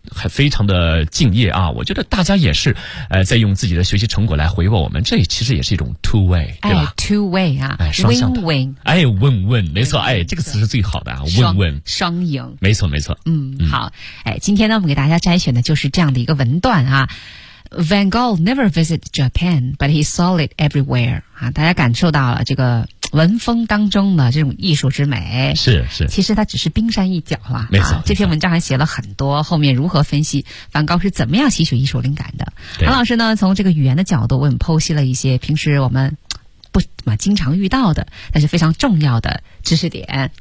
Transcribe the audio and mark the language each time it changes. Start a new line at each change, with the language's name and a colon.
Chinese: 还非常的敬业啊，我觉得大家也是在用自己的学习成果来回报我们，这其实也是一种
English: two way，
Chinese: 对吧？
English: 哎 ，two way 啊，
Chinese: 哎，双向的，
English: win-win，
Chinese: 哎 ，win-win， 没错，哎，这个词是最好的啊 ，win-win，双赢，没错没错，好，哎，今天呢，我们给大家摘选的就是这样的一个文段啊。
English: Van Gogh never visited Japan, but he saw it everywhere.
Chinese: 啊，大家感受到了这个文风当中的这种艺术之美。是是。其实它只是冰山一角了。没错。啊，这篇文章还写了很多后面如何分析梵高是怎么样吸取艺术灵感的。韩老师呢从这个语言的角度为我们剖析了一些平时我们不怎么经常遇到的但是非常重要的知识点。